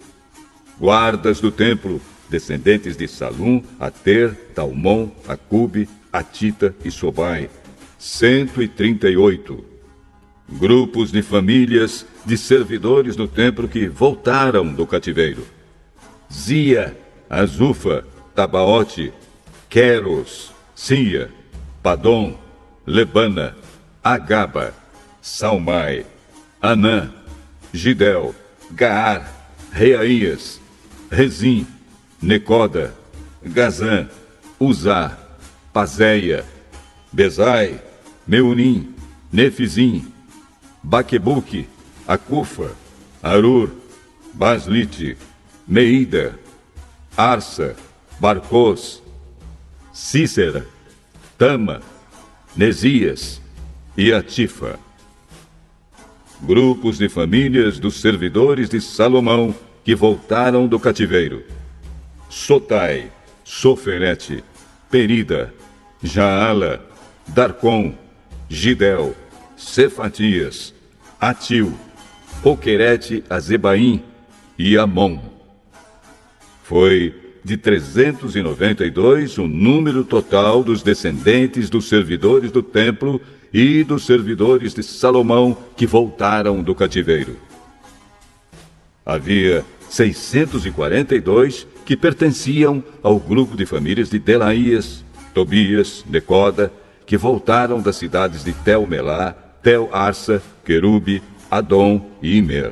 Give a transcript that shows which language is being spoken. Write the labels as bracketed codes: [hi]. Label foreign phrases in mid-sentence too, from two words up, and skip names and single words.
[pt] Guardas do templo, descendentes de Salum, Ater, Talmon, Acube, Atita e Sobai, 138. Grupos de famílias de servidores do templo que voltaram do cativeiro. Zia, Azufa, Tabaote, Queros, Sia, Padom, Lebana, Agaba, Salmai, Anã, Gidel, Gaar, Reaías, Rezim, Necoda, Gazã, Uzá, Pazéia, Bezai, Meunim, Nefizim, Baquebuque, Acufa, Arur, Baslite, Meida, Arsa, Barcos, Cícera, Tama, Nesias e Atifa. Grupos de famílias dos servidores de Salomão que voltaram do cativeiro. Sotai, Soferete, Perida, Jaala, Darcom, Gidel, Cefatias, Atil, Poquerete, Azebaim e Amon. Foi de 392 o número total dos descendentes dos servidores do templo e dos servidores de Salomão que voltaram do cativeiro. Havia 642 que pertenciam ao grupo de famílias de Delaías, Tobias, Necoda, que voltaram das cidades de Tel-Melá, Tel-Arsa, Querube, Adom e Imer.